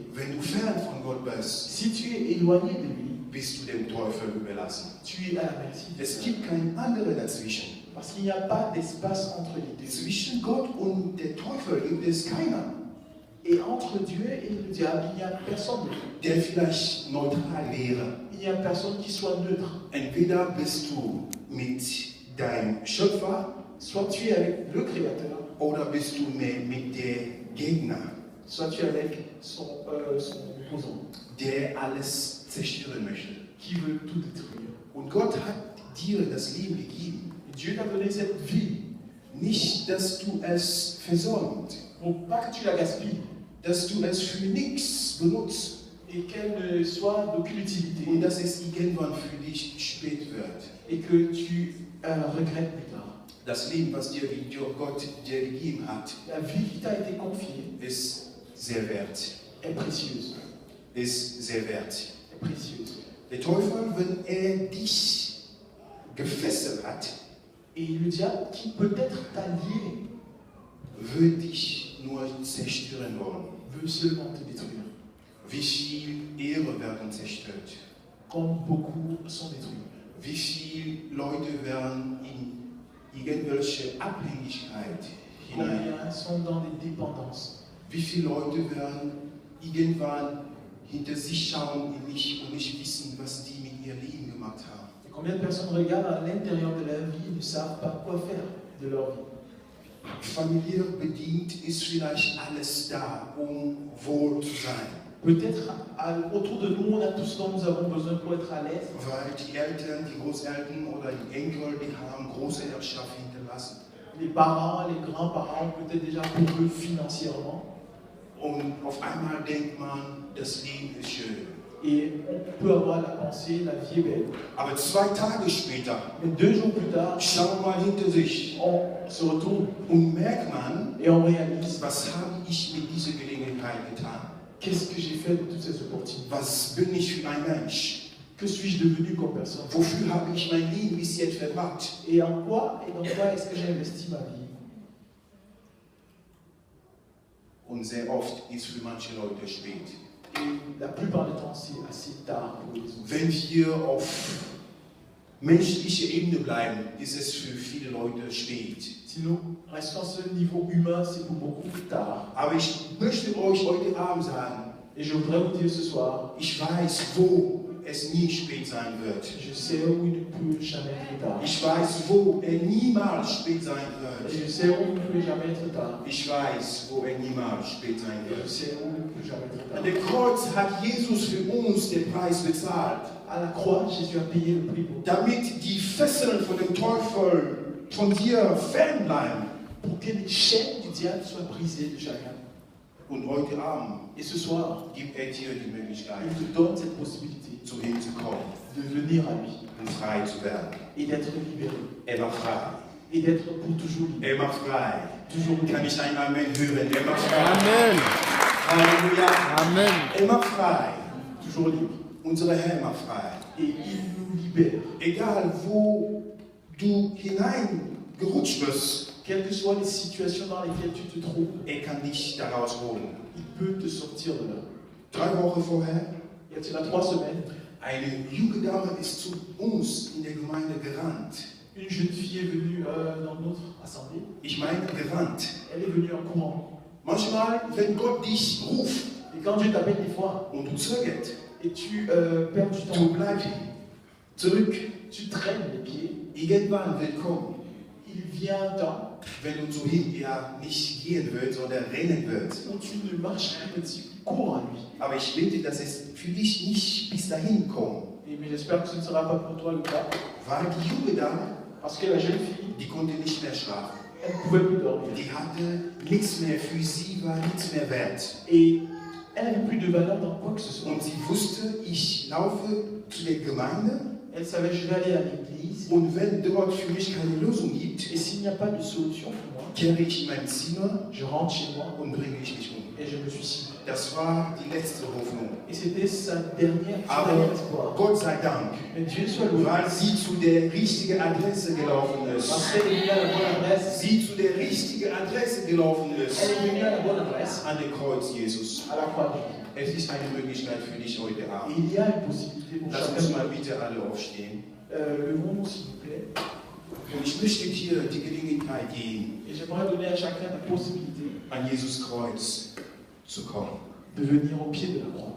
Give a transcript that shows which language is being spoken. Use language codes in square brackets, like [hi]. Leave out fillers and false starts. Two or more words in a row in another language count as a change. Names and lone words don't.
[de] Wenn du fern von Gott bist, [fr] Si tu es éloigné de lui, [de] bist du dem Teufel überlassen. [fr] tu es à la merci du [de] Es [fr] diable. [de] gibt kein anderes dazwischen. [fr] Parce qu'il n'y a pas d'espace entre les deux. [de] Zwischen Gott und der Teufel gibt es keiner, [fr] Et entre Dieu et le diable, il n'y a personne d'autre. [de] der vielleicht neutral wäre. [fr] Il n'y a personne qui soit neutre. [de] Entweder bist du mit deinem Schöpfer [fr] Soit tu es avec le Créateur, [de] oder bist du mehr mit dem Gegner, [fr] soit tu es avec son opposant, [de] der alles zerstören möchte. [fr] qui veut tout détruire. [de] Und Gott hat dir das Leben gegeben. [fr] Et Dieu t'a donné cette vie [de] Nicht, dass du es versäumt, [fr] pour pas que tu la gaspilles [de] dass du es für nichts benutzt [fr] et qu'elle ne soit d'aucune utilité [de] und dass es irgendwann für dich spät wird. [fr] et que tu regrettes plus tard. [de] Das Leben, was dir Gott dir gegeben hat, [fr] La vie qui t'a été confiée [de] ist sehr wert. [fr] est précieuse. [de] Ist sehr wert. [fr] Est précieuse. [de] Der Teufel, wenn er dich gefesselt hat, [fr] Et le diable, qui peut-être t'a lié, [de] wird dich nur zerstören wollen. [fr] veut seulement te détruire. [de] Wie viel Ehre werden zerstört? [fr] Comme beaucoup sont détruits. [de] Wie viele Leute werden in irgendwelche Abhängigkeit hinein. [fr] Combien sont dans des dépendances? [de] Wie viele Leute werden irgendwann hinter sich schauen in mich und nicht wissen, was die mit ihrem Leben gemacht haben? [fr] Et combien de personnes regardent à l'intérieur de leur vie et ne savent pas quoi faire de leur vie? [de] Familiär bedient ist vielleicht alles da, um wohl zu sein. [fr] Peut-être autour de nous, on a tout ce dont nous avons besoin pour être à l'aise. [de] Weil die Eltern, die Großeltern oder die Enkel, die haben große Erbschaft hinterlassen. [fr] Les parents, les grands-parents ont peut-être déjà pour eux financièrement. [de] Und auf einmal denkt man, das Leben ist schön. [fr] Et on peut avoir la pensée, la vie est belle. [de] Aber 2 Tage später, [fr] Mais 2 jours plus tard, [de] schauen wir mal hinter sich [fr] on se retourne [de] und merkt man, [fr] et on réalise [de] was habe ich mit dieser Gelegenheit getan? [fr] qu'est-ce que j'ai fait de toutes ces opportunités. [de] Was bin ich für ein Mensch? [fr] Que suis-je devenu comme personne? [de] Wofür habe ich mein Leben bis jetzt verbracht? [fr] Et en quoi et dans quoi est-ce que j'ai investi ma vie? [de] Und sehr oft ist für manche Leute spät. [fr] Et la plupart du temps, c'est assez tard pour les autres. [de] Wenn wir auf menschlicher Ebene bleiben, ist es für viele Leute spät. [fr] Si nous restons à ce niveau humain, c'est pour beaucoup plus tard. [de] Aber ich möchte euch heute Abend sagen, [fr] Et je voudrais vous dire ce soir, [de] ich weiß, wo es nie spät sein wird. [fr] je sais où il ne peut jamais être tard. [de] Ich weiß, wo niemals spät sein [fr] Et [de] wird. [fr] je sais où il ne peut jamais être tard. [de] Ich weiß, wo niemals spät sein [fr] Et je [de] wird. [fr] sais où il ne peut jamais être tard. [de] An dem Kreuz hat Jesus für uns den Preis bezahlt, [fr] À la croix, Jésus a payé le prix pour [de] damit die Fesseln von dem Teufel von dir fernbleiben. [fr] que les chaînes du diable soient brisées de chacun. [de] Und heute Abend [fr] Et ce soir, [de] gibt er dir die Möglichkeit, [fr] il te donne cette possibilité [de] zu ihm zu kommen [fr] de venir à lui [de] und frei zu werden. [fr] et d'être libéré. [de] Er macht frei. [fr] Et d'être pour toujours libre. [de] Er macht frei. [fr] Toujours libre. [de] Kann ich ein Amen hören? Er macht frei. [fr] Amen. Halleluja. Amen. [de] Er macht frei. [fr] Toujours libre. [de] Unser Herr macht frei. [fr] Et il nous libère. [de] Egal wo du hineingerutscht wirst, [fr] Quelles que soient les situations dans lesquelles tu te trouves, [de] er kann dich daraus holen. [fr] il peut te sortir de là. [de] 3 Wochen vorher, [fr] Il y a 3 semaines, [de] eine junge Dame ist zu uns in der Gemeinde gerannt. [fr] une jeune fille est venue dans notre assemblée. [de] Ich meine gerannt. [fr] Elle est venue en courant. [de] Manchmal, wenn Gott dich ruft [fr] Et quand Dieu t'appelle des fois, [de] und du zögert, [fr] et tu perds du [de] du [fr] temps, [de] bleibst zurück. [fr] tu traînes les pieds, [de] Irgendwann wird kommen, [fr] il vient un temps [de] wenn du zu ihm ja nicht gehen willst, sondern rennen willst. [fr] où tu ne marches plus, mais tu cours à lui. [de] Aber ich bitte, dass es für dich nicht bis dahin kommt. [fr] Mais j'espère que ce ne sera pas pour toi le cas, [de] Weil die junge Dame, [fr] parce que la jeune fille, [de] die konnte nicht mehr schlafen. [fr] elle ne pouvait plus dormir. [de] Die hatte nichts mehr, für sie war nichts mehr wert. [fr] Et elle n'avait plus de valeur dans quoi que ce soit. [de] Und sie wusste, ich laufe zu der Gemeinde [fr] Elle savait, je vais aller à l'église, [de] und wenn dort für mich keine Lösung gibt, [fr] et s'il n'y a pas de solution pour moi, [de] kehre ich in mein Zimmer [fr] je rentre chez moi [de] und bringe ich mich um. [fr] et je me suicide. [de] Das war die letzte Hoffnung. [fr] Et c'était son dernier [de] Aber [fr] espoir. [de] Gott sei Dank, [fr] Mais Dieu soit loué, [de] weil sie zu der richtigen Adresse gelaufen [fr] parce [de] ist. [fr] qu'elle est venue à la bonne adresse. [de] Sie zu der richtigen Adresse gelaufen [fr] Elle [de] ist. [fr] est venue à la bonne adresse, [de] An den Kreuz Jesus. [fr] à la croix de Jésus. [de] Es ist eine Möglichkeit für dich heute [fr] Et [de] Abend. [fr] il y a une possibilité pour [de] Lass [fr] chacun [de] uns [fr] de [de] mal [fr] nous. [de] bitte alle aufstehen. [fr] Levons-nous s'il vous plaît. [de] Und ich möchte dir die Gelegenheit geben, [fr] Et j'aimerais donner à chacun la possibilité [de] an Jesus Kreuz zu kommen. [fr] de venir au pied de la croix.